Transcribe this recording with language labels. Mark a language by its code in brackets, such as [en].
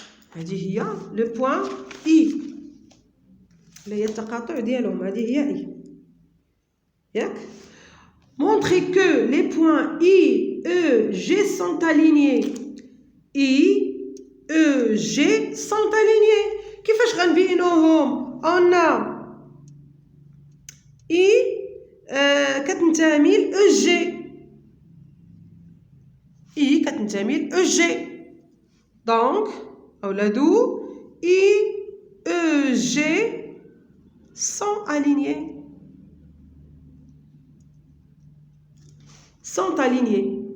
[ar] هذه هي [fr] le point I. [ar] اللي هي التقاطع ديالهم، هذه هي I. [fr] ياك؟ Montrez que les points I, E, G sont alignés. I, E, G sont alignés. [ar] كيفاش غنبينوهم؟ [fr] On a [ar] I كتنتمي ل EG. I كتنتمي ل EG. [fr] Donc أولادو I, E, G sont alignés. Sont alignés.